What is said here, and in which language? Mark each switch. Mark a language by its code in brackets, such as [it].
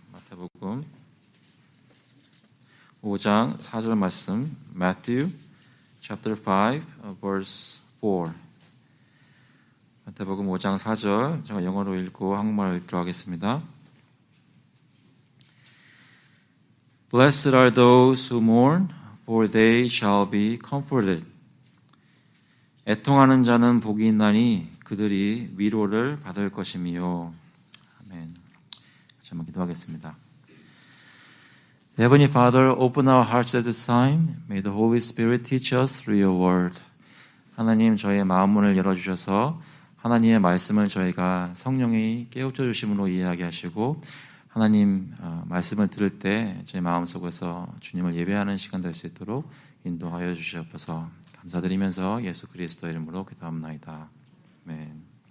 [ko] 마태복음 5장 4절 말씀, [en] Matthew chapter 5 verse 4. [ko] 마태복음 5장 4절 제가 영어로 읽고 한국말로 읽도록 하겠습니다. [en] Blessed are those who mourn, for they shall be comforted. [ko] 애통하는 자는 복이 있나니 그들이 위로를 받을 것이미요. 아멘. 같이 한번 기도하겠습니다. [en] Heavenly Father, open our hearts at this time. May the Holy Spirit teach us through your word. [ko] 하나님, 저희의 마음 문을 열어주셔서 하나님의 말씀을 저희가 성령이 깨우쳐 주심으로 이해하게 하시고 하나님 말씀을 들을 때 제 마음속에서 주님을 예배하는 시간 될 수 있도록 인도하여 주시옵소서. 감사드리면서 예수 그리스도의 이름으로 기도합나이다. 아멘.